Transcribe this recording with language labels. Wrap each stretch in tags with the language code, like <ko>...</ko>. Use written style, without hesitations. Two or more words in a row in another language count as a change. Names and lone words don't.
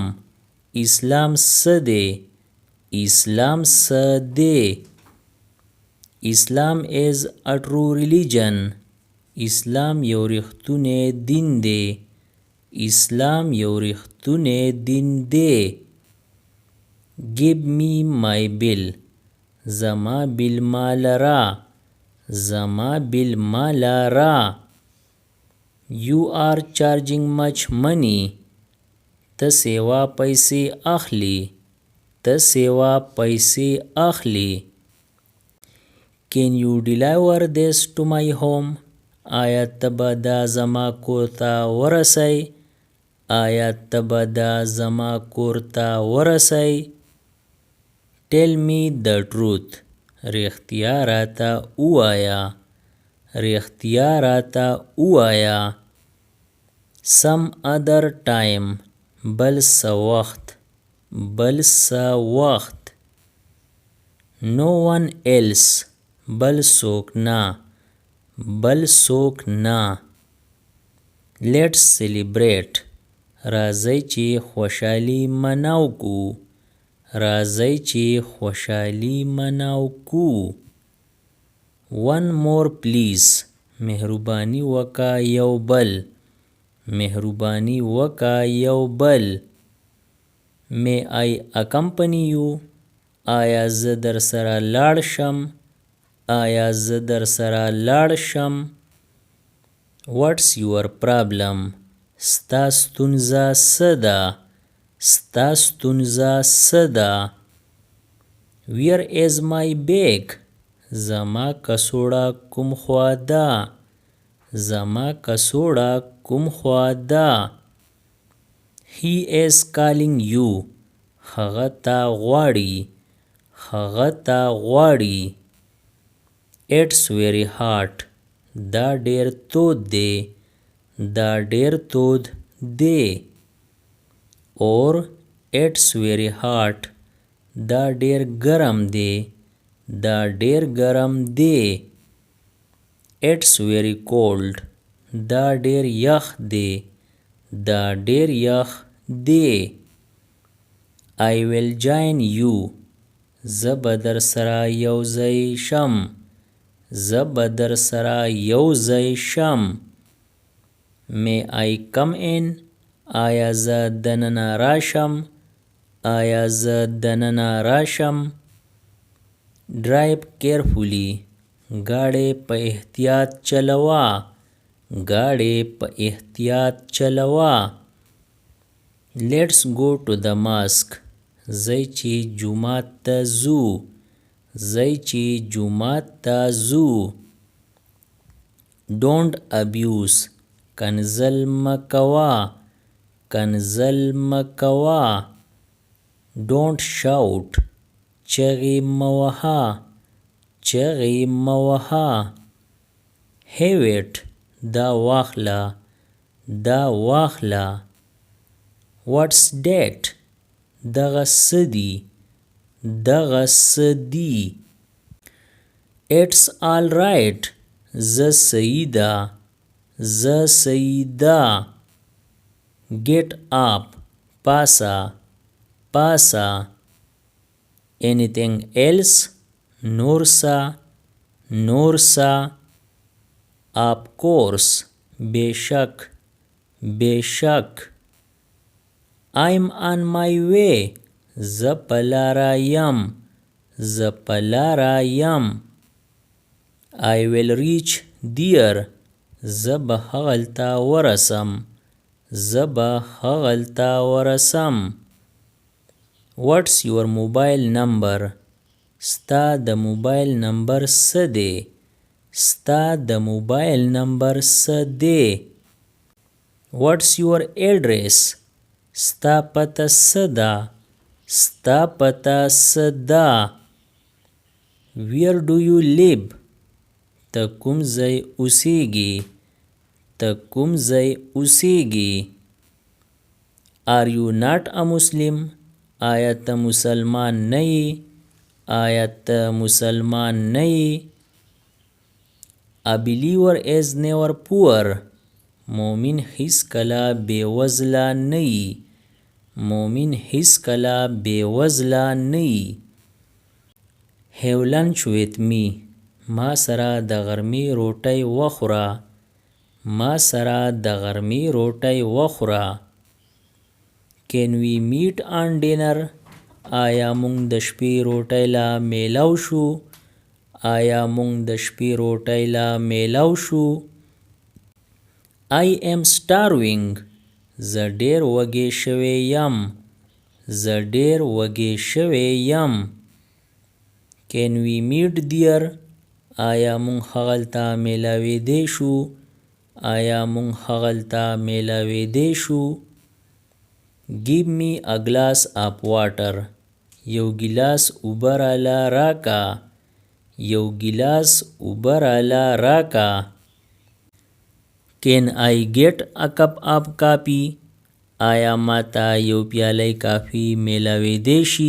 <ps>اسلام څه دی. اسلام څه دی.</ps> <en>Islam is a true religion.</en> <ps>اسلام یو ریښتونی دین دی. اسلام یو ریښتونی دین دی.</ps> <en>give me my bill.</en> <ps>زما بیل مال را. زما بیل مال را.</ps> <en>you are charging much money.</en> <ps>ته سیوا پیسې اخلی. ته سیوا پیسې اخلی.</ps> <en>can you deliver this to my home.</en> <ps>آیا ته به دا زما کور ته ورسی. آیا ته به دا زما کور ته ورسی.</ps> <en>tell me the truth.</en> <ps>رښتیا راته ووایه. رښتیا راته ووایه.</ps> <en>some other time.</en> <ps>بل څه وخت. بل څه وخت.</ps> <en>no one else.</en> <ps>بل څوک نه. بل څوک نه.</ps> <en>let's celebrate.</en> <ps>راځئ چې خوشحالي مناو کو. راځئ چې خوشحالي مناو کو.</ps> <en>one more please.</en> <ps>مهرباني وکا یو بل. مهرباني وکا یو بل.</ps> <en>may I accompany you.</en> <ps>آیا زه در سره لاړ شم. آیا زه در سره لاړ شم.</ps> <en>what's your problem.</en> <ps>ستا ستونزه څه ده. ستا ستونزه څه ده.</ps> <en>where is my bag.</en> <ps>زما کڅوړه کوم خوا ده. زما کڅوړه کوم خوا ده.</ps> <en>he is calling you.</en> <ps>هغه تا غواړي. هغه تا غواړي.</ps> <en>it's very hot.</en> <ps>دا ډیر تود دی. دا ډیر تود دی.</ps> <en>or it's very hot.</en> <ps>دا ډیر ګرم دی. دا ډیر ګرم دی.</ps> <en>it's very cold.</en> <ps>دا ډیر یخ دی. دا ډیر یخ دی.</ps> <en>I will join you.</en> <ps>زه به در سره یو ځای شم. زه به در سره یو ځای شم.</ps> <en>may I come in.</en> <ps>آیا زه دننه راشم. آیا زه دننه راشم.</ps> <en>drive carefully.</en> <ps>गाड़ी په احتیاط چلوا. गाड़ी په احتیاط چلوا.</ps> <en>let's go to the mosque.</en> <ps>زی چې جمعات ته ځو. زی چې جمعات ته ځو.</ps> <en>don't abuse.</en> <ps>کنزل مکوا. کنزل مکوا.</ps> <en>don't shout.</en> <ps>چغې موها. چغې موها.</ps> <en>have it.</en> <ps>دا واخله. دا واخله.</ps> <en>what's that.</en> <ps>دغه څه دي. دغه څه دي.</ps> <en>it's all right.</en> <ps>زه صحیح ده. زه صحیح ده.</ps> <en>get up.</en> <ps>پاسه. پاسه.</ps> <en>anything else.</en> <ps>نور څه. نور څه.</ps> <en>of course.</en> <ps>بېشک. بېشک.</ps> <en>I'm on my way.</en> <ps>زه په لاره یم. زه په لاره یم.</ps> <en>I will reach there.</en> <ps>زه به هغلته ورسم. زه به هغلته ورسم.</ps> <en>what's your mobile number.</en> <ps>ستا د موبایل نمبر څه دی. ستا د موبایل نمبر څه دی.</ps> <en>what's your address.</en> <ps>ستا پته څه ده. ستا پته څه ده.</ps> <en>where do you live.</en> <ps>ته کوم ځای اوسیږي. ته کوم ځای اوسیږي.</ps> <en>are you not a Muslim.</en> <ps>آیا ته مسلمان نه یې. آیا ته مسلمان نه یې.</ps> <en>a believer is never poor.</en> <ps>مومن هیڅکله بېوزله نه یي. مومن هیڅکله بېوزله نه یي.</ps> <en>have lunch with me.</en> <ps>ما سره د غرمې روټۍ وخوره. ما سره د غرمې روټۍ وخوره.</ps> <en>Can we meet on dinner?</en> <ps>آیا مونږ د شپې روټۍ لا میلاو شو؟ آیا مونږ د شپې روټۍ لا میلاو شو؟</ps> <en>I am starving.</en> <ps>زه ډیر وږی شوی یم. زه ډیر وږی شوی یم.</ps> <en>Can we meet there?</en> <ps>آیا مونږ هغلته میلاویدی شو؟ آیا مونږ هغلته میلاویدی شو؟</ps> <en>Give me a glass of water.</en> <ps>یو ګیلاس اوبه راله راکا. یو ګیلاس اوبه راله راکا.</ps> <en>Can I get a cup of coffee?</en> <ps>آیا ماته یو پیالی کافی میلاویدی شي؟</ps>